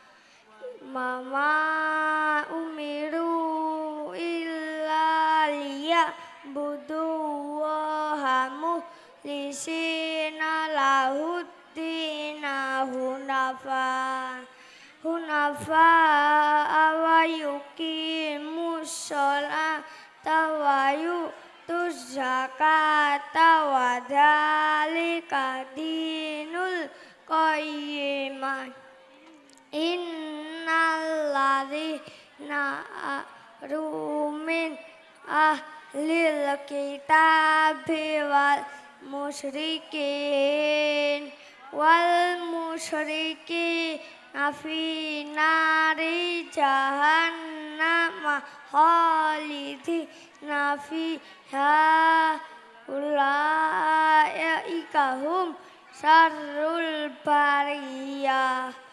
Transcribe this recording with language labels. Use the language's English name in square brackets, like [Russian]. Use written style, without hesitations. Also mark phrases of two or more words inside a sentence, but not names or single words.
[Arabic] وما أمروا إلا ليعبدوا الله مخلصين له الدين حنفاء ويقيموا الصلاة ويؤتوا الزكاة وذلك دين القيمة. إن الذين من أهل الكتاب والمشركين في نار جهنم خالدين فيها أولئك هم شر البرية.